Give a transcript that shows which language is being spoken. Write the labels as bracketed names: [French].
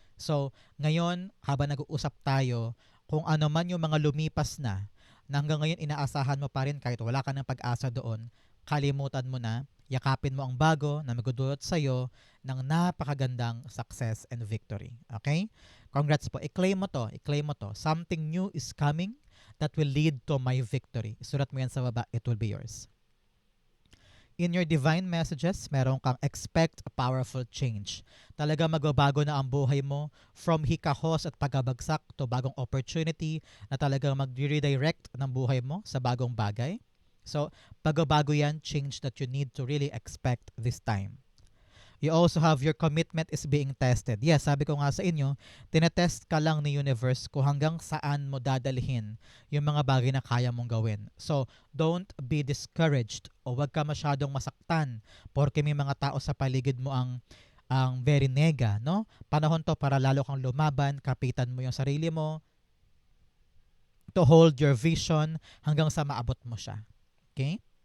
[Filipino] So, ngayon, habang nag-uusap tayo, kung ano man yung mga lumipas na hanggang ngayon inaasahan mo pa rin kahit wala ka ng pag-asa doon, kalimutan mo na, yakapin mo ang bago na magdudulot sa iyo ng napakagandang [English] success and victory. [Filipino] Okay? Congrats po. I-claim mo to. [English] Something new is coming that will lead to my victory. [Filipino] Sulat mo yan sa baba, [English] it will be yours. In your divine messages, [Filipino] meron kang [English] expect a powerful change. [Filipino] Talaga magbabago na ang buhay mo from hikahos at pagabagsak to bagong opportunity na talagang mag-redirect ng buhay mo sa bagong bagay. So, pagbabago yan, [English] change that you need to really expect this time. You also have your commitment is being tested. [Filipino] Yes, sabi ko nga sa inyo, tinetest ka lang ni universe kung hanggang saan mo dadalhin yung mga bagay na kaya mong gawin. So, [English] don't be discouraged [Filipino] o wag ka masyadong masaktan porque may mga tao sa paligid mo ang very nega, no? Panahon to para lalo kang lumaban, kapitan mo yung sarili mo, [English] to hold your vision [Filipino] hanggang sa maabot mo siya. Okay?